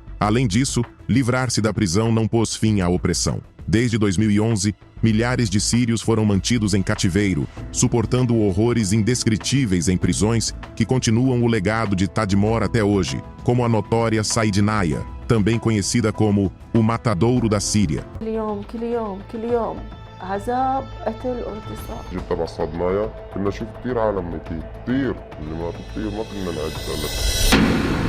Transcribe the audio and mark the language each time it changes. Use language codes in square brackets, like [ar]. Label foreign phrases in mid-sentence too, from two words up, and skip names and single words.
[pt] Além disso, livrar-se da prisão não pôs fim à opressão. Desde 2011, milhares de sírios foram mantidos em cativeiro, suportando horrores indescritíveis em prisões que continuam o legado de Tadmor até hoje, como a notória Saidinaya, também conhecida como o Matadouro da Síria. [ar] جيت تبع الصدمايا كنا نشوف كثير عالم ميتين كثير اللي ما تطير ما كنا نقدر